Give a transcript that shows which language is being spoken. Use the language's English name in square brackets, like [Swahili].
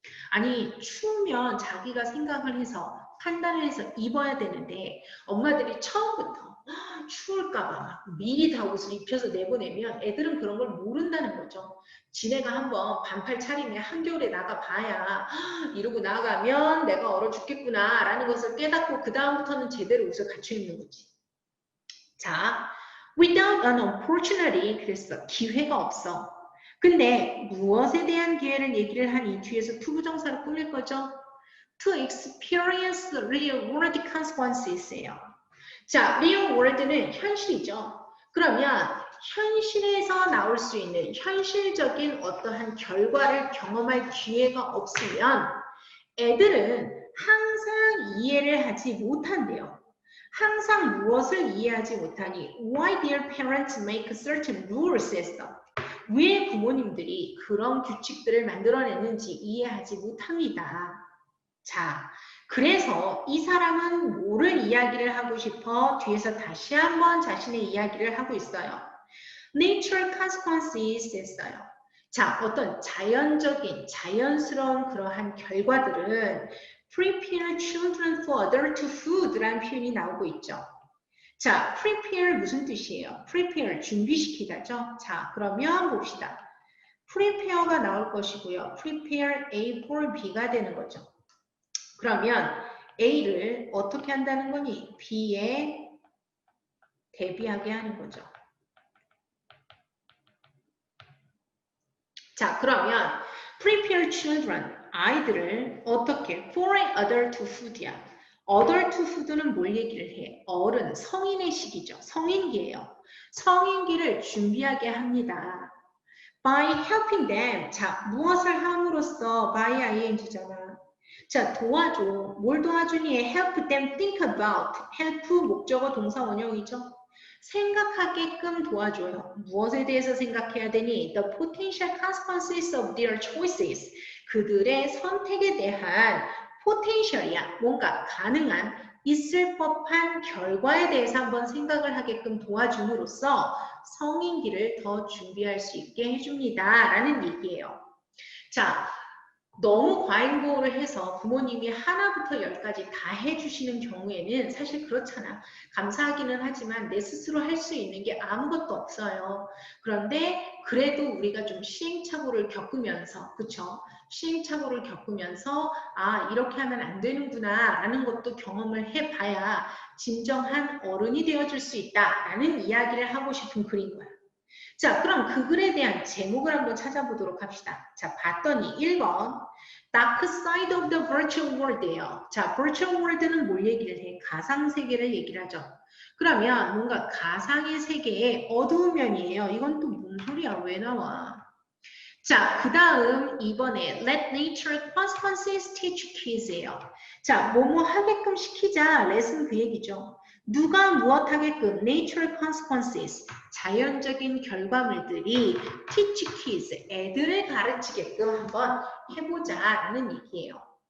[Korean] 아니 추우면 자기가 생각을 해서 판단을 해서 입어야 되는데 엄마들이 처음부터 추울까봐 미리 다 옷을 입혀서 내보내면 애들은 그런 걸 모른다는 거죠. 지네가 한번 반팔 차림에 한겨울에 나가봐야 이러고 나가면 내가 얼어 죽겠구나 라는 것을 깨닫고 그 다음부터는 제대로 옷을 갖춰 입는 거지. 자, [English] without an opportunity [Korean] 그랬어. 기회가 없어. 근데 무엇에 대한 기회를 얘기를 하니 뒤에서 투부정사로 꾸밀 거죠. [English] To experience real world consequences예요. [Korean] 자, real world는 현실이죠. 그러면 현실에서 나올 수 있는 현실적인 어떠한 결과를 경험할 기회가 없으면 애들은 항상 이해를 하지 못한대요. 항상 무엇을 이해하지 못하니 [English] why their parents make certain rules [Korean] 했어. 왜 부모님들이 그런 규칙들을 만들어냈는지 이해하지 못합니다. 자, 그래서 이 사람은 뭐를 이야기를 하고 싶어? 뒤에서 다시 한번 자신의 이야기를 하고 있어요. [English] Natural consequences [Korean] 했어요. 자, 어떤 자연적인, 자연스러운 그러한 결과들은 [English] prepare children for adult food [Korean] 라는 표현이 나오고 있죠. 자, prepare 무슨 뜻이에요? prepare, 준비시키다죠. 자, 그러면 봅시다. prepare가 나올 것이고요. [English] prepare A for B가 되는 거죠. [Korean] 그러면 A를 어떻게 한다는 거니? B에 대비하게 하는 거죠. 자, 그러면 [English] prepare children, [Korean] 아이들을 어떻게? [English] for an adult food이야. [Korean] adult food는 뭘 얘기를 해? 어른, 성인의 시기죠. 성인기예요. 성인기를 준비하게 합니다. [English] by helping them. [Korean] 자, 무엇을 함으로써 by ing잖아. 자, 도와줘. 뭘 도와주니? [English] help them think about. [Korean] help 목적어 동사 원형이죠. 생각하게끔 도와줘요. 무엇에 대해서 생각해야 되니? [English] The potential consequences of their choices. [Korean] 그들의 선택에 대한 potential이야. 뭔가 가능한 있을 법한 결과에 대해서 한번 생각을 하게끔 도와줌으로써 성인기를 더 준비할 수 있게 해줍니다. 라는 얘기예요. 자, 너무 과잉보호를 해서 부모님이 하나부터 열까지 다 해주시는 경우에는 사실 그렇잖아. 감사하기는 하지만 내 스스로 할 수 있는 게 아무것도 없어요. 그런데 그래도 우리가 좀 시행착오를 겪으면서, 그쵸? 시행착오를 겪으면서 아, 이렇게 하면 안 되는구나 라는 것도 경험을 해봐야 진정한 어른이 되어줄 수 있다 라는 이야기를 하고 싶은 글인 거야. 자, 그럼 그 글에 대한 제목을 한번 찾아보도록 합시다. 자, 봤더니 1번 [English] Dark Side of the Virtual World예요. [Korean] 자, Virtual World는 뭘 얘기를 해? 가상세계를 얘기를 하죠. 그러면 뭔가 가상의 세계의 어두운 면이에요. 이건 또 뭔 소리야? 왜 나와? 자, 그 다음 2번에 [English] Let Nature Consequences Teach Kids예요. [Korean] 자, 뭐뭐 하게끔 시키자. 레슨 그 얘기죠. 누가 무엇 하게끔 [English] Natural Consequences, [Korean] 자연적인 결과물들이 [English] Teach Kids, [Korean] 애들을 가르치게끔 한번 해보자 라는 얘기예요.